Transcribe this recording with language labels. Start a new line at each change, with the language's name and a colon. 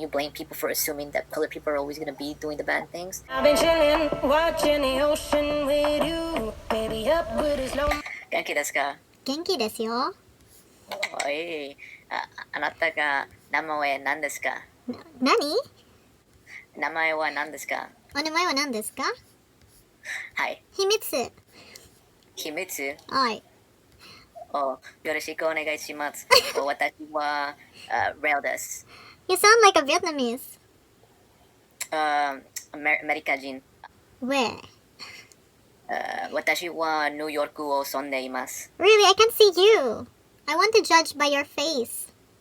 English: you blame people for assuming that colored people are always going to be doing the bad things. I've been chilling, watching the ocean with you. Baby up with his low.
Japanese: 元気ですか？元気ですよ。おい、あなたが名前は何ですか？何？名前は何ですか？お名前は何ですか？はい。秘密。秘密？はい。お、よろしくお願いします。私は、レオです。
English: You sound like a Vietnamese.
Japanese: アメリカ人。
English: Where?
Japanese: 私はニューヨークを住んでいます。
English: Really, I can see you. I want to judge by your face.